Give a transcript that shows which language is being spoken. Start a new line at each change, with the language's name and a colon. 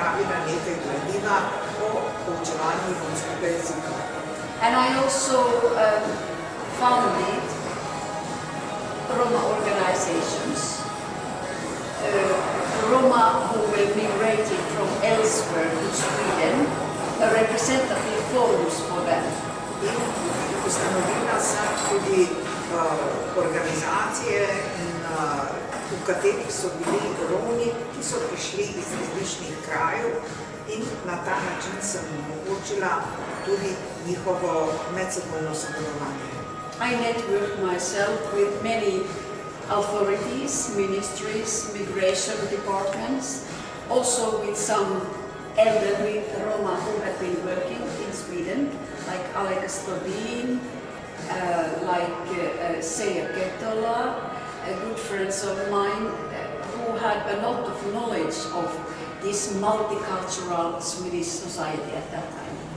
Slovenian: pripravila nekaj gradiva o poučevanju romskega jezika.
English: And I also founded Roma organizations, Roma who were migrated from elsewhere to Sweden, representative forums for them.
Slovenian: In ustanovila sem tudi organizacije, v katerih so bili Romi, ki so prišli iz različnih krajev in na ta način sem omogočila tudi njihovo medsebojno sodelovanje.
English: I networked myself with many authorities, ministries, migration departments, also with some elderly Roma who had been working in Sweden, like Alex Tobin, like Seija Ketola, good friends of mine who had a lot of knowledge of this multicultural Swedish society at that time.